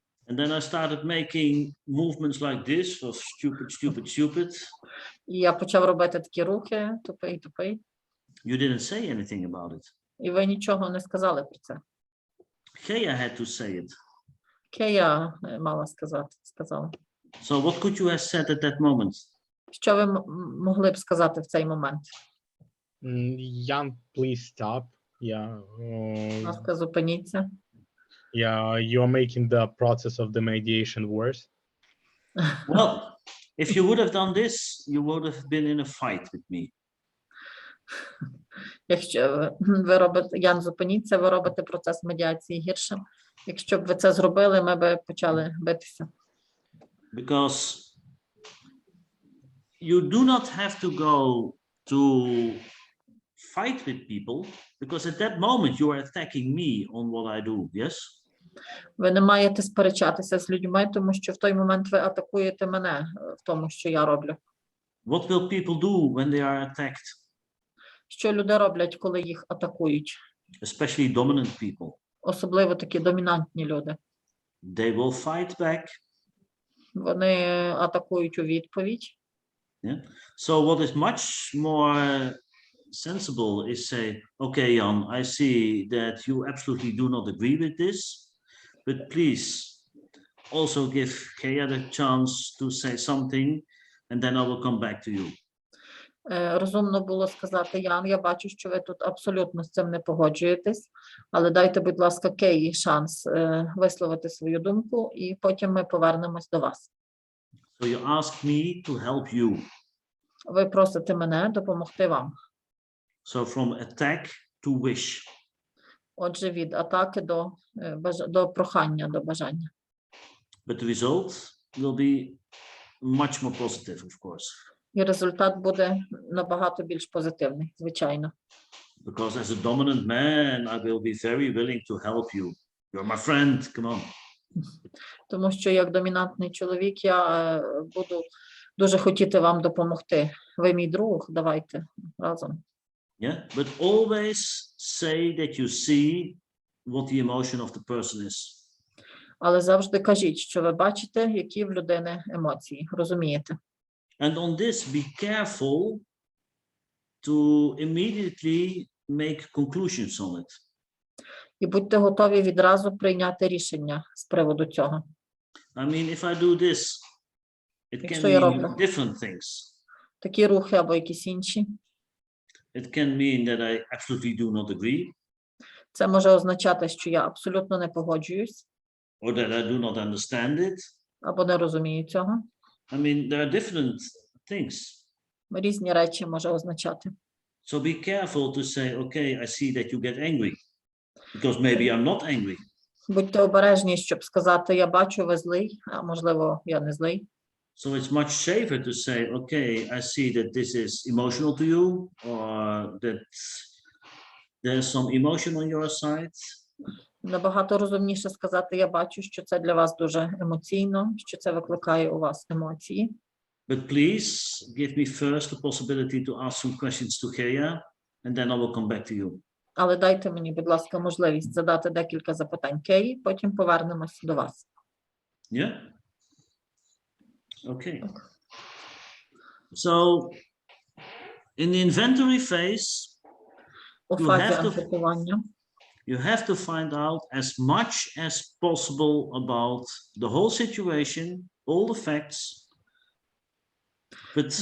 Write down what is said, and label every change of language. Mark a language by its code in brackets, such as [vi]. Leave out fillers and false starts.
[en] And then I started making movements like this for stupid, stupid, stupid. [uk] І я почав робити такі рухи, тупий, тупий. [en] You didn't say anything about it. [uk] І ви нічого не сказали про це. [en] Gea had to say it. [uk] Кея мала сказала. [en] So what could you have said at that moment? [uk] Що ви могли б сказати в цей момент? [en] Jan, please stop. Yeah. [uk] Будь ласка, зупиніться. [en] Yeah, you're making the process of the mediation worse. Well, if you would have done this, you would have been in a fight with me. [uk] Якщо ви робите, Ян, зупиніться, ви робите процес медіації гіршим. Якщо б ви це зробили, ми б почали битися. [en] Because you do not have to go to fight with people, because at that moment you are attacking me on what I do, yes? [uk] Ви не маєте сперечатися з людьми, тому що в той момент ви атакуєте мене в тому, що я роблю. [en] What will people do when they are attacked? [uk] Що люди роблять, коли їх атакують? [en] Especially dominant people. [uk] Особливо такі домінантні люди. [en] They will fight back. [uk] Вони атакують у відповідь. [en] Yeah. So what is much more sensible is say, okay, Jan, I see that you absolutely do not agree with this, but please also give Gea the chance to say something, and then I will come back to you. [uk] Розумно було сказати, Ян, я бачу, що ви тут абсолютно з цим не погоджуєтесь, але дайте, будь ласка, Кеї шанс висловити свою думку, і потім ми повернемось до вас. [en] So you ask me to help you. [uk] Ви просите мене допомогти вам. [en] So from attack to wish. [uk] Отже, від атаки до прохання, до бажання. [en] But the result will be much more positive, of course. [uk] І результат буде набагато більш позитивний, звичайно. [en] Because as a dominant man, I will be very willing to help you. You're my friend, come on. [uk] Тому що як домінантний чоловік я буду дуже хотіти вам допомогти. Ви мій друг, давайте разом. [en] Yeah, but always say that you see what the emotion of the person is. [uk] Але завжди кажіть, що ви бачите, які в людини емоції, розумієте? [en] And on this, be careful to immediately make conclusions on it. [uk] І будьте готові відразу прийняти рішення з приводу цього. [en] I mean, if I do this, it can [uk] Якщо я [en] mean [uk] роблю [en] different things. [uk] такі рухи або якісь інші. [en] It can mean that I absolutely do not agree. [uk] Це може означати, що я абсолютно не погоджуюсь. [en] Or that I do not understand it. [uk] Або не розумію цього. [en] I mean, there are different things. [uk] Різні речі може означати. [en] So be careful to say, okay, I see that you get angry. Because maybe I'm not angry. [uk] Будьте обережні, щоб сказати, я бачу, ви злий, а можливо, я не злий. [en] So it's much safer to say, okay, I see that this is emotional to you, or that there's some emotion on your side. [uk] Набагато розумніше сказати, я бачу, що це для вас дуже емоційно, що це викликає у вас емоції. [en] But please give me first the possibility to ask some questions to Gea, and then I will come back to you. [uk] Але дайте мені, будь ласка, можливість задати декілька запитань Кеї, потім повернемось до вас. [en] Yeah? Okay. So in the inventory phase, [uk] У [en] You [uk] фазі [en] have to- [uk] анкетування [en] you have to find out as much as possible about the whole situation, all the facts, but